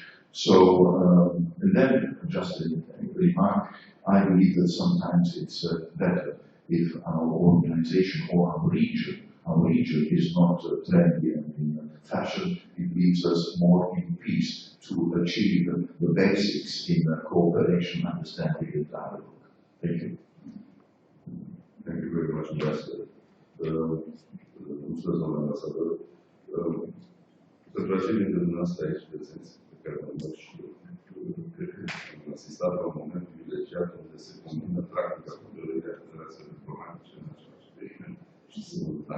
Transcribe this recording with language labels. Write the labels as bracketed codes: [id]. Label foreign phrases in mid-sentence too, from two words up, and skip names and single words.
[en] So, and then just a remark, I believe that sometimes it's better if our organization or our region is not trendy and in fashion. It leaves us more in peace to achieve the basics in cooperation, understanding, and dialogue. Thank you. Thank you very much, Ambassador. [ro] Mulțumesc, doamna ambasador. Pentru aceia dintre dumneavoastră aici prezenți, pe care am văzut și eu, cred că am asistat la un moment privilegiat unde se combină practica hotărârii a relațiilor diplomatice în același termen și simultan.